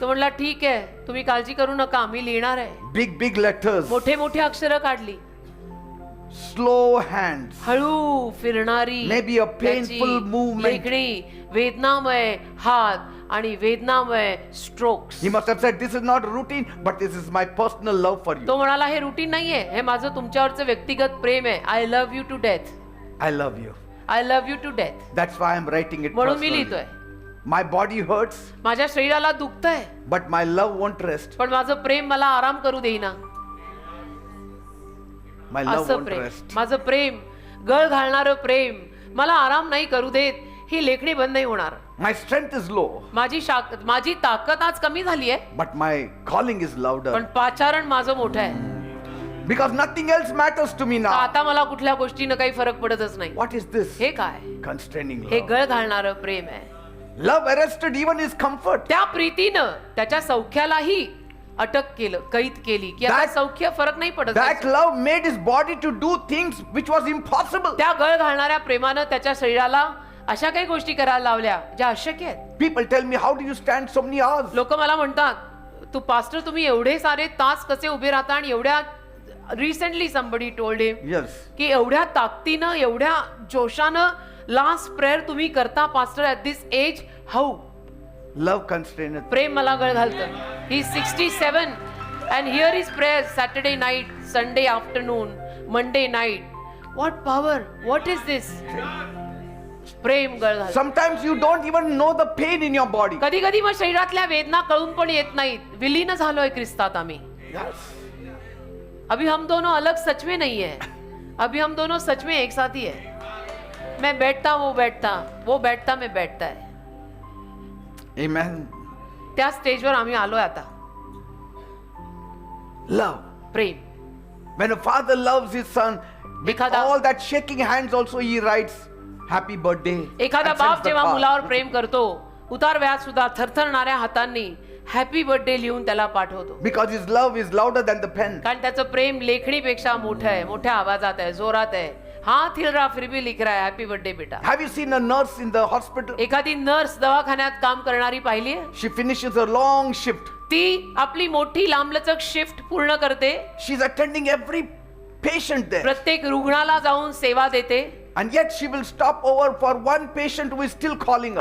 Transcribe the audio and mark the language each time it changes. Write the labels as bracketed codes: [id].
[mr] तो म्हणला, ठीक आहे, तुम्ही काळजी करू नका, मी लिहिणार आहे. [en] Big, big letters, [mr] मोठे मोठे अक्षरं काढली, [en] slow hands, [mr] हळू फिरणारी [en] maybe a [mr] त्याची [en] painful movement. [mr] लेखणी, वेदनामय हात आणि वेदनामय strokes. [en] He must have said, this is not routine, but this is my personal love for you. [mr] तो म्हणाला, हे रुटीन नाहीये, हे माझं तुमच्यावरचं व्यक्तिगत प्रेम आहे. [en] I love you to death, I love you. I love you to death. That's why I'm writing it [mr] म्हणून मी [en] personally. [mr] लिहितोय. [en] My body hurts, [mr] माझ्या शरीराला दुखतंय, [en] but my love won't rest. [mr] पण माझं प्रेम मला आराम करू देईना. [en] My love [mr] असं [en] won't [mr] प्रेम, [en] rest. [mr] माझं प्रेम, गळ घालणारं प्रेम मला आराम नाही करू देत. ही लेखणी बंद नाही होणार. [en] My strength is low, [mr] माझी ताकद आज कमी झाली आहे, [en] but my calling is louder. [mr] पण पाचारण माझं मोठं आहे. [en] Because nothing else matters to me now. [mr] आता मला कुठल्या गोष्टीनं काही फरक पडतच नाही. [en] What is this? [mr] हे काय? [en] Constraining [mr] हे [en] love. [mr] गळ घालणारं प्रेम आहे. [en] Love arrested even his comfort. [mr] त्या प्रीतीनं त्याच्या सौख्यालाही अटक केलं, कैद केली, की आता [en] That- [mr] सौख्य फरक नाही पडत. [en] That love made his body to do things which was impossible. [mr] त्या गळ घालणाऱ्या प्रेमानं त्याच्या शरीराला अशा काही गोष्टी करायला लावल्या ज्या अशक्य आहेत. [en] People tell me, how do you stand so many hours? [mr] लोक मला म्हणतात, तू पास्टर तुम्ही एवढे सारे तास कसे उभे राहता, आणि एवढ्या recently [en] somebody told him Yes. [mr] की एवढ्या ताकदीनं, एवढ्या जोशानं लास्ट प्रेयर तुम्ही करता pastor [en] At this age. How? Love constraineth. [mr] प्रेम मला गळ घालतं. [en] ही 67 and here is prayer Saturday night, Sunday afternoon, Monday night. What power, what is this? [mr] प्रेम गळ घालतं. [en] Sometimes you don't even know the pain in your body. [mr] कधी कधी मग शरीरातल्या वेदना कळून पण येत नाहीत. विलीन झालोय ख्रिस्तात आम्ही. [en] Yes. [hi] अभी हम दोनों अलग सच में नहीं है, अभी हम दोनों सच में एक साथ ही है. मैं बैठता वो बैठता, वो बैठता मैं बैठता है. [en] Amen. [mr] त्या स्टेजवर आम्ही आलोय आता. [en] Love. [mr] Prem. [en] When a father loves his son, with [mr] एखादा- [en] all that shaking hands also he writes, happy birthday. [mr] एखादा [en] and sends the [mr] जेव्हा [en] card. [mr] मुलावर प्रेम करतो, उतार वयात सुद्धा थरथरणाऱ्या हातांनी हॅपी बर्थडे लिहून त्याला पाठवतो. [en] Because his love is louder than the pen. [mr] कारण त्याचं प्रेम लेखणीपेक्षा मोठं आहे, मोठ्या आवाजात आहे, जोरात आहे. [hi] हात हिल रहा फिर भी लिख रहा है [en] happy birthday [hi] बेटा. [en] Have you seen a nurse in the hospital? [mr] एखादी नर्स दवाखान्यात काम करणारी पाहिली आहे? [en] She finishes a long shift. [mr] ती आपली मोठी लांबलचक शिफ्ट पूर्ण करते, [en] She's attending every patient there. [mr] प्रत्येक रुग्णाला जाऊन सेवा देते, [en] And yet she will stop over for one patient who is still calling her.